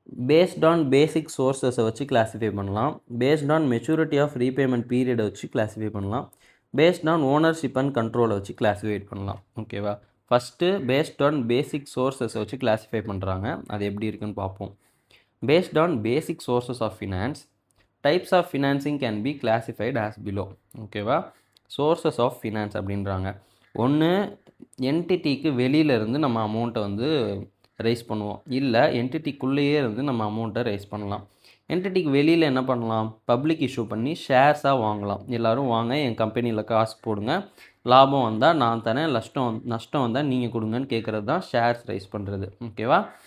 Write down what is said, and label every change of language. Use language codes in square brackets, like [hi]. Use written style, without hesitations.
[ta] Based on பேசிக் சோர்ஸஸை வச்சு classify பண்ணலாம், based on maturity of repayment பீரியடை வச்சு கிளாஸிஃபை பண்ணலாம், பேஸ்ட் ஆன் ஓனர்ஷிப் அண்ட் கண்ட்ரோலை வச்சு கிளாஸிஃபை பண்ணலாம், ஓகேவா. ஃபஸ்ட்டு பேஸ்ட் ஆன் பேசிக் சோர்ஸஸை வச்சு கிளாஸிஃபை பண்ணுறாங்க, அது எப்படி இருக்குன்னு பார்ப்போம். [en] Based on basic sources of finance, types of financing can be classified as below, ஓகேவா. [ta] சோர்ஸஸ் ஆஃப் ஃபினான்ஸ் அப்படின்றாங்க. ஒன்று, என்டிட்டிக்கு வெளியிலேருந்து நம்ம அமௌண்ட்டை வந்து ரைஸ் பண்ணுவோம், இல்லை என்டிட்டிக்குள்ளேயே இருந்து நம்ம அமௌண்ட்டை ரைஸ் பண்ணலாம். என்டிட்டிக்கு வெளியில் என்ன பண்ணலாம், பப்ளிக் இஷ்யூ பண்ணி ஷேர்ஸாக வாங்கலாம். எல்லோரும் வாங்க, என் கம்பெனியில் காசு போடுங்க, லாபம் வந்தால் நான் தரேன், நஷ்டம் வந்தால் நீங்கள் கொடுங்கன்னு கேட்குறது தான் ஷேர்ஸ் ரைஸ் பண்ணுறது, ஓகேவா.